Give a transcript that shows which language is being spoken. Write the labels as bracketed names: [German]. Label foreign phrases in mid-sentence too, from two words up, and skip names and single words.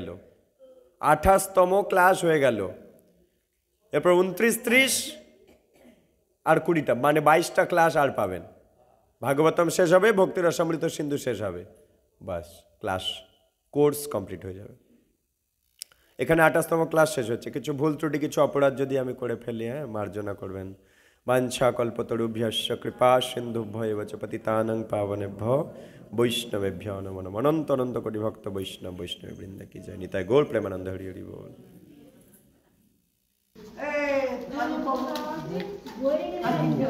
[Bangla] 28তম ক্লাস হয়ে গেল। এরপর 29, 30 আর 20টা, মানে 22টা ক্লাস আর পাবেন। ভাগবতম শেষ হবে, ভক্তি রসামৃত সিন্ধু শেষ হবে, বাস ক্লাস [English] course complete [Bangla] হয়ে যাবে। এখানে 28তম ক্লাস শেষ হচ্ছে। কিছু ভুল ত্রুটি, কিছু অপরাধ যদি আমি করে ফেলি, মার্জনা করবেন। [Sanskrit] বাঞ্ছা কল্পতরুভ্যশ্চ কৃপা সিন্ধুভ্য এব চ পতিতানাং পাবনেভ্যো বৈষ্ণবেভ্যো নমো নমঃ। [Bangla] অনন্ত অনন্ত কোটি ভক্ত বৈষ্ণব বৈষ্ণবী বৃন্দ কি জয়। নিতাই গৌর প্রেমানন্দ হরি হরি বল।